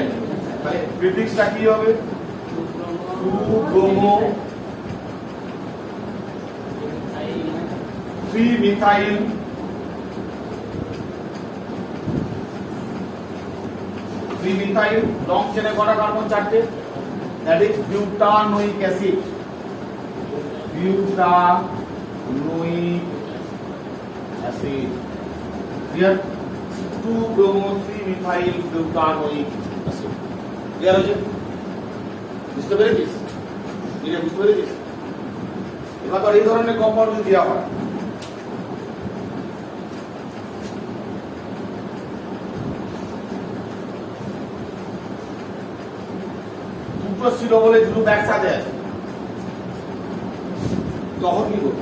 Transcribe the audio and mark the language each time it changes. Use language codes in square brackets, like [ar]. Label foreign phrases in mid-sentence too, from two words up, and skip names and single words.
[bn] তাহলে প্রিফিক্সটা কি হবে? 2 ব্রোমো 3 মিথাইল। মিথাইল লং চেনে কটা কার্বন? চারটে। [en] That is butanoic acid. Butanoic acid. Clear? 2 bromo 3 methyl butanoic acid. [bn] Clear হয়েছে? বুঝতে পেরেছিস? এটা বুঝতে পেরেছিস? এবার তো এই ধরনের কম্পাউন্ড যদি দেওয়া হয়, COOH গ্রুপ একসাথে আছে, তখন কি করবো?